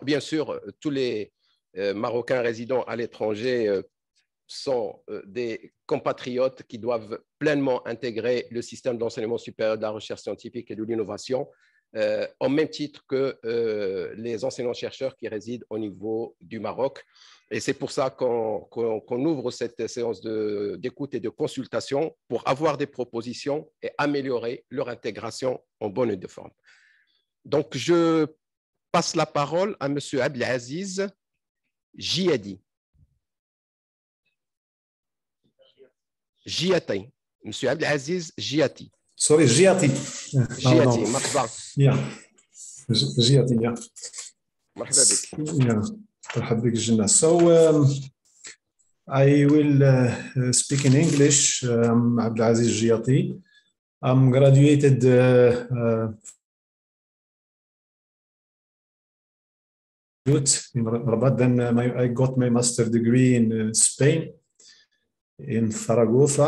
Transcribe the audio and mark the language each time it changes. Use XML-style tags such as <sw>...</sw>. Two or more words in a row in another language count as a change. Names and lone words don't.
<fr>Bien sûr, tous les Marocains résidant à l'étranger sont des compatriotes qui doivent pleinement intégrer le système d'enseignement supérieur de la recherche scientifique et de l'innovation, au même titre que les enseignants-chercheurs qui résident au niveau du Maroc. Et c'est pour ça qu'on ouvre cette séance d'écoute et de consultation pour avoir des propositions et améliorer leur intégration en bonne et due forme. Donc, je passe la parole à M. Abdelaziz Jiadi. Jiati. M. Abdelaziz Jiati.</fr> <en>Sorry, Jiati.</en> <ar>Jiati, مرحبا.</ar> <en>Yeah. Jiati, yeah.</en> <ar>مرحبا بك. Yeah. مرحبا بك جنة.</ar> <en>So I will speak in English. I'm Abdelaziz Jiati. I'm graduated in Rabat. Then I got my master's degree in Spain, in Zaragoza.</en>